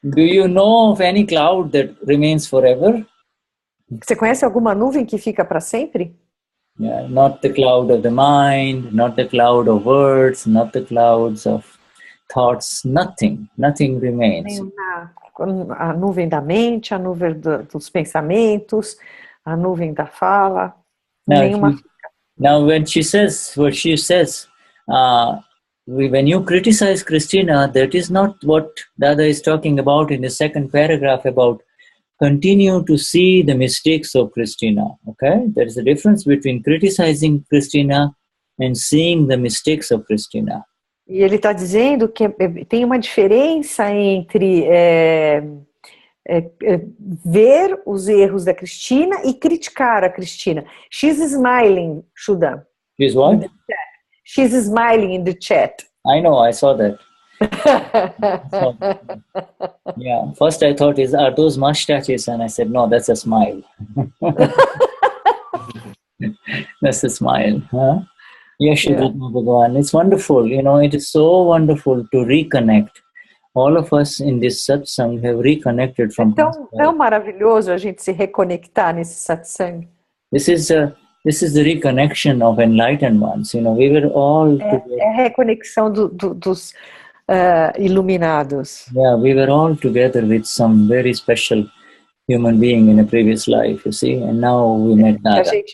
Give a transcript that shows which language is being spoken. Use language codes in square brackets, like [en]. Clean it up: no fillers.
[en] Do you know of any cloud that remains forever? [pt] Você conhece alguma nuvem que fica para sempre? [en] Yeah, not the cloud of the mind, not the cloud of words, not the clouds of thoughts, nothing remains. [pt] A nuvem da mente, a nuvem dos pensamentos, a nuvem da fala, nenhuma fica. [en] Now when she says, when you criticize Christina, that is not what Dada is talking about in the second paragraph about continue to see the mistakes of Christina, okay? There is a difference between criticizing Christina and seeing the mistakes of Christina. [pt] E ele está dizendo que tem uma diferença entre ver os erros da Cristina e criticar a Cristina. [en] She's smiling, Shuddha. She's what? She's smiling in the chat. I know, I saw that. Yeah, first I thought, are those mustaches? And I said, no, that's a smile. That's a smile. Huh? Yeshudhatma Bhagavan. It's wonderful, it is so wonderful to reconnect. All of us in this satsang have reconnected from [pt] tão maravilhoso a gente se reconectar nesse satsang. [en] This is the reconnection of enlightened ones. We were all together. [pt] É a reconexão dos iluminados. [en] Yeah, we were all together with some very special human being in a previous life, you see, and now we met Dada.